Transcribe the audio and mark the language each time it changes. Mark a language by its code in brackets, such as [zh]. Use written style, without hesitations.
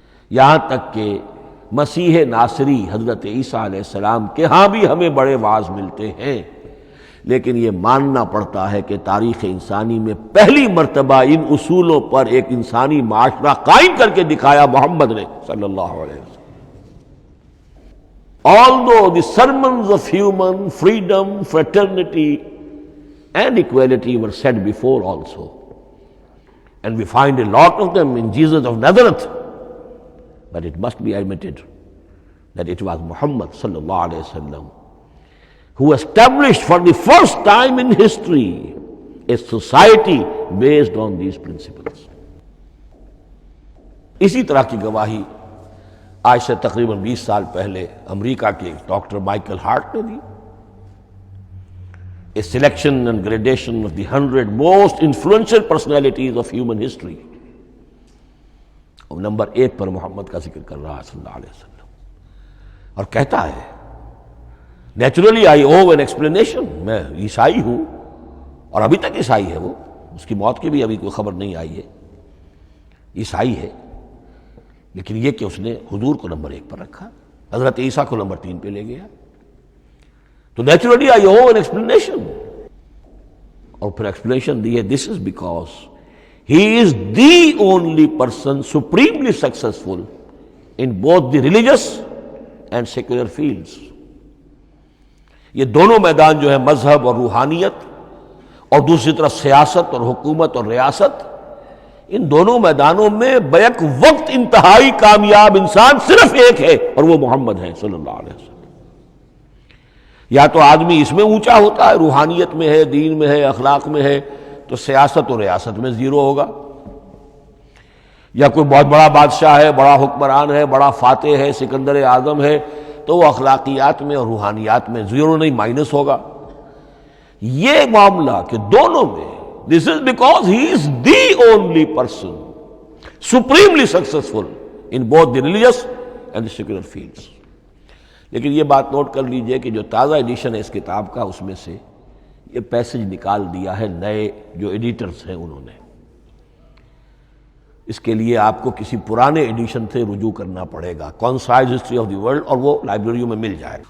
[ur] یہاں تک کہ مسیح ناصری حضرت عیسیٰ علیہ السلام کے ہاں بھی ہمیں بڑے واعظ ملتے ہیں، لیکن یہ ماننا پڑتا ہے کہ تاریخ انسانی میں پہلی مرتبہ ان اصولوں پر ایک انسانی معاشرہ قائم کر کے دکھایا محمد نے صلی اللہ علیہ وسلم. [en] Although the sermons of human freedom, fraternity and equality were said before also, and we find a lot of them in Jesus of Nazareth, but it must be admitted that it was Muhammad sallallahu alaihi wasallam who established for the first time in history a society based on these principles. [ur] اسی طرح کی گواہی آج سے تقریباً 20 سال پہلے امریکہ کے ڈاکٹر مائیکل ہارٹ نے دی. [en] A selection and gradation of the 100 most influential personalities of human history. [ur] اور نمبر 1 پر محمد کا ذکر کر رہا ہے صلی اللہ علیہ وسلم، اور کہتا ہے [en] naturally I owe an explanation, [ur] میں عیسائی ہوں اور ابھی تک عیسائی ہے وہ، اس کی موت کی بھی ابھی کوئی خبر نہیں آئی ہے، عیسائی ہے، لیکن یہ کہ اس نے حضور کو نمبر 1 پر رکھا، حضرت عیسیٰ کو نمبر 3 پہ لے گیا، تو naturally I O an explanation. اور پھر ایکسپلینیشن دی ہے [en] This is because he is the only person supremely successful in both the religious and secular fields. [ur] یہ دونوں میدان جو ہے مذہب اور روحانیت اور دوسری طرف سیاست اور حکومت اور ریاست، ان دونوں میدانوں میں بیک وقت انتہائی کامیاب انسان صرف ایک ہے، اور وہ محمد ہے صلی اللہ علیہ وسلم. یا تو آدمی اس میں اونچا ہوتا ہے، روحانیت میں ہے، دین میں ہے، اخلاق میں ہے، تو سیاست اور ریاست میں زیرو ہوگا، یا کوئی بہت بڑا بادشاہ ہے، بڑا حکمران ہے، بڑا فاتح ہے، سکندر اعظم ہے، تو وہ اخلاقیات میں اور روحانیات میں زیرو نہیں، مائنس ہوگا. یہ معاملہ کہ دونوں میں [en] This is because he is the only person supremely successful in both the religious and the secular fields. [ur] لیکن یہ بات نوٹ کر لیجئے کہ جو تازہ ایڈیشن ہے اس کتاب کا، اس میں سے یہ پیسج نکال دیا ہے نئے جو ایڈیٹرز ہیں انہوں نے. اس کے لیے آپ کو کسی پرانے ایڈیشن سے رجوع کرنا پڑے گا، concise history of the world, اور وہ لائبریریوں میں مل جائے.